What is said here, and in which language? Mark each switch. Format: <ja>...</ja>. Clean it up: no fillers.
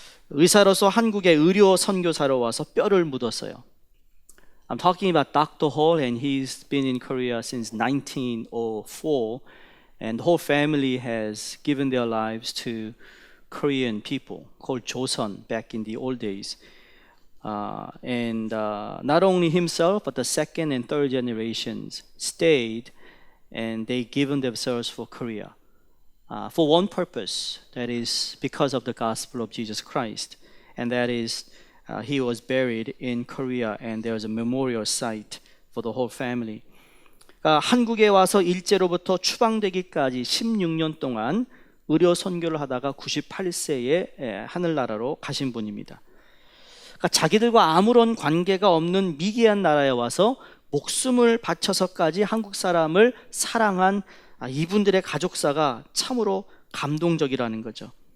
<ko>의사로서 한국의 의료 선교사로 와서 뼈를 묻었어요.</ko> <en>I'm talking about Dr. Hall, and he's been in Korea since 1904, and the whole family has given their lives to Korean people called Joseon back in the old days. Not only himself, but the second and third generations stayed, and they given themselves for Korea. For one purpose, that is because of the gospel of Jesus Christ, and that is he was buried in Korea, and there is a memorial site for the whole family.</en> <ko>한국에 와서 일제로부터 추방되기까지 16년 동안 의료 선교를 하다가 98세에 하늘나라로 가신 분입니다. 자기들과 아무런 관계가 없는 미개한 나라에 와서 목숨을 바쳐서까지 한국 사람을 사랑한 이분들의 가족사가 참으로 감동적이라는 거죠.</ko>